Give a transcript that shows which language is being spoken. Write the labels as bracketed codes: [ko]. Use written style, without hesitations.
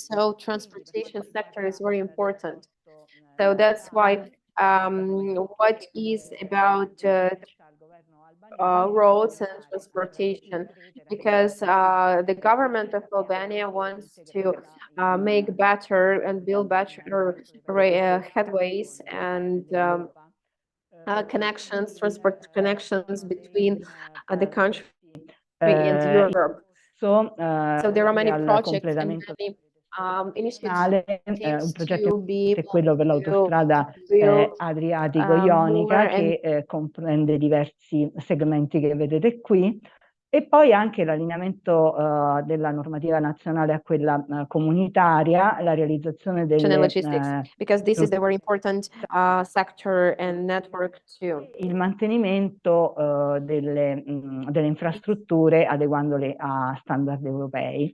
[en] So transportation sector is very important. So that's why what is about roads and transportation, because the government of Albania wants to make better and build better headways and connections, transport connections between the country and Europe. So there are many projects and many [it] un progetto è quello per l'autostrada Adriatico-Ionica che comprende diversi segmenti che vedete qui. E poi anche l'allineamento della normativa nazionale a quella comunitaria, la realizzazione delle [en] logistics, because this is a very important sector and network too. [it] il mantenimento delle infrastrutture adeguandole a standard europei.